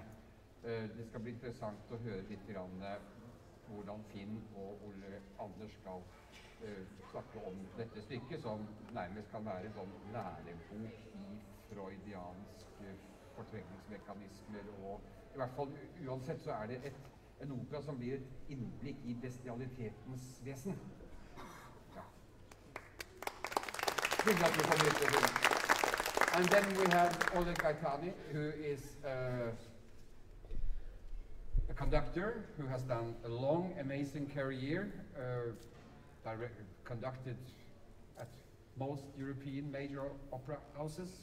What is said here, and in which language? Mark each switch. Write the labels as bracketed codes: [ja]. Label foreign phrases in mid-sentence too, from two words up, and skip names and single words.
[no] Det skal bli interessant å høre litt hvordan Finn og Ole Anders skal snakke om dette stykket, som nærmest kan være en sånn lærebok i freudianske fortrengningsmekanismer, og i hvert fall uansett så det en opera som blir et innblikk i bestialitetens vesen. Ja. Hyggelig at du kommer hit. [en] And then we have Oleg Kaitani, who is a conductor who has done a long, amazing career, conducted at most European major opera houses.